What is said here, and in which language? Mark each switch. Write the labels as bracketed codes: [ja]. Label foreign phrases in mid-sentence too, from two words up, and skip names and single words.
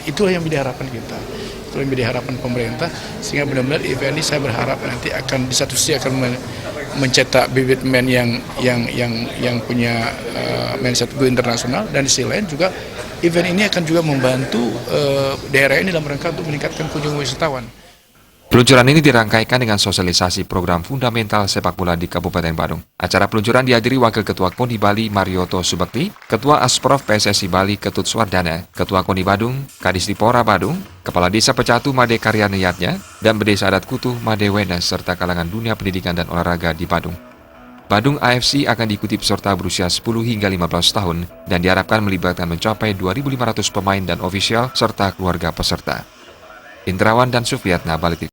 [id] Itulah yang menjadi harapan kita. Itu yang menjadi harapan pemerintah, sehingga benar-benar event ini saya berharap nanti akan di satu sisi akan mencetak bibit pemain yang punya [en] mindset go [id] internasional, dan di sisi lain juga event ini akan juga membantu daerah ini dalam rangka untuk meningkatkan kunjungan wisatawan. Peluncuran ini dirangkaikan dengan sosialisasi program fundamental sepak bola di Kabupaten Badung. Acara peluncuran dihadiri Wakil Ketua KONI Bali Marioto Subakti, Ketua Asprof PSSI Bali Ketut Swardana, Ketua KONI Badung, Kadisdipora Badung, Kepala Desa Pecatu Made Karyaniyatnya, dan Berdesa Adat Kutuh Made Wenas, serta kalangan dunia pendidikan dan olahraga di Badung. Badung AFC akan diikuti peserta berusia 10 hingga 15 tahun dan diharapkan melibatkan mencapai 2.500 pemain dan ofisial serta keluarga peserta. Indrawan dan Sufiyatna, Bali.